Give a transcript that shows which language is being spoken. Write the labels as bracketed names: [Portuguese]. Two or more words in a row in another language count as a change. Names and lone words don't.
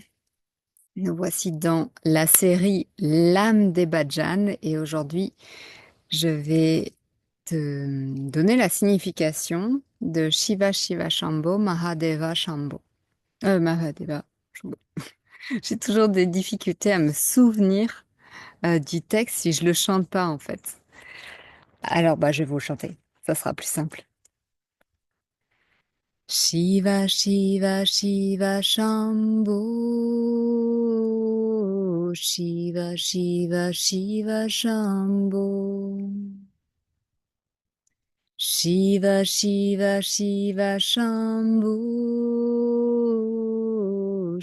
[French] Nous voici dans la série L'âme des Bhajans et aujourd'hui, je vais te donner la signification de Shiva Shiva Shambho Mahadeva Shambho. Mahadeva Shambho. J'ai toujours des difficultés à me souvenir du texte si je le chante pas en fait. Alors je vais vous le chanter, ça sera plus simple. Shiva, Shiva, Shiva, Shambho. Shiva, Shiva, Shiva, Shambho. Shiva, Shiva, Shiva, Shambho.